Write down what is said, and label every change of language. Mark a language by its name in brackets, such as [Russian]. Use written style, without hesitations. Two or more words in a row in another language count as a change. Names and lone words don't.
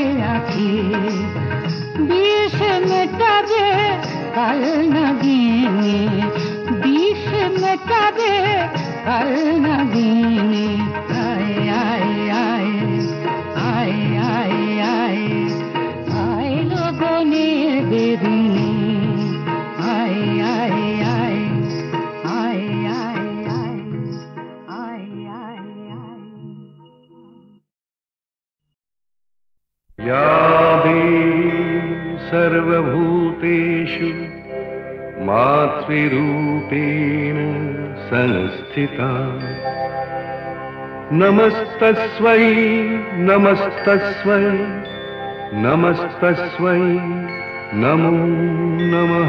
[Bangla] আঁখি বিষ মেটাবে কাল নাগিনী বিষ মেটাবে কাল নাগিনী আয় আয় আয় আয় আয় আয় আয় লগনের বেদিনী আয় আয় আয় আয় আয় আয় আয় আয় আয় [Sanskrit] या देवी सर्वभूतेषु मातृरूपेण संस्थिता नमस्तस्मै नमस्तस्मै नमस्तस्मै नमो नमः